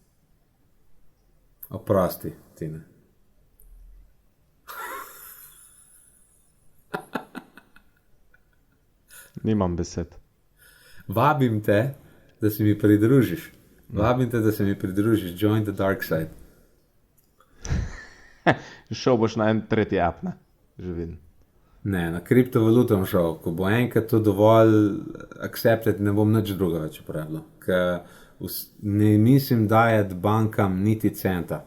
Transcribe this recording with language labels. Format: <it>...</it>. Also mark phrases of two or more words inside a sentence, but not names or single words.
<sl>Oprosti, Tine. Nimam besed. Vabim te, da se mi pridružiš. Vabim te, da se mi pridružiš.</sl> <en>Join the dark side.</en> <sl>Šel boš na en tretji app, ne? Že vidim. Ne, na kriptovalutom šel. Ko bo enkrat to dovolj accepted, ne bom nič druga več uporabljal. Ker ne mislim dajati bankam niti centa.</sl>